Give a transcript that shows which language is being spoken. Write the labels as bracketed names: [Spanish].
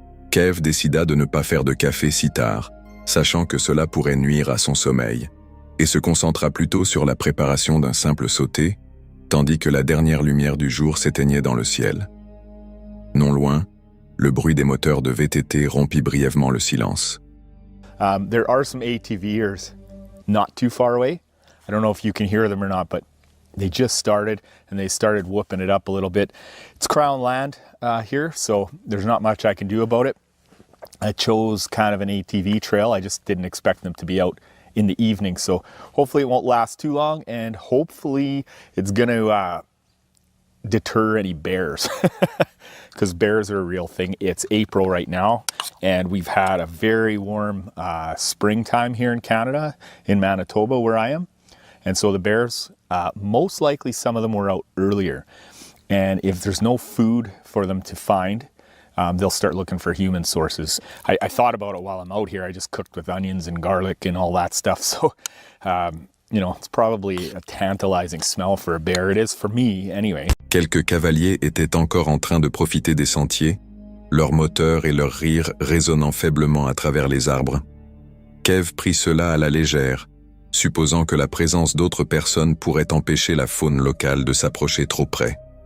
[French] Kev décida de ne pas faire de café si tard, sachant que cela pourrait nuire à son sommeil, et se concentra plutôt sur la préparation d'un simple sauté, tandis que la dernière lumière du jour s'éteignait dans le ciel. Non loin, le bruit des moteurs de VTT rompit brièvement le silence. [English] There are some ATVers not too far away. I don't know if you can hear them or not, but they just started and they started whooping it up a little bit. It's Crown land here, so there's not much I can do about it. I chose kind of an ATV trail. I just didn't expect them to be out in the evening, so hopefully it won't last too long, and hopefully it's going to deter any bears, because bears are a real thing. It's April right now, and we've had a very warm springtime here in Canada, in Manitoba where I am, and so the bears, most likely some of them were out earlier, and if there's no food for them to find, they'll start looking for human sources. I thought about it while I'm out here. I just cooked with onions and garlic and all that stuff. So, you know, it's probably a tantalizing smell for a bear. It is for me, anyway. [French] Quelques cavaliers étaient encore en train de profiter des sentiers, leurs moteurs et leurs rires résonnant faiblement à travers les arbres. Kev prit cela à la légère, supposant que la présence d'autres personnes pourrait empêcher la faune locale de s'approcher trop près.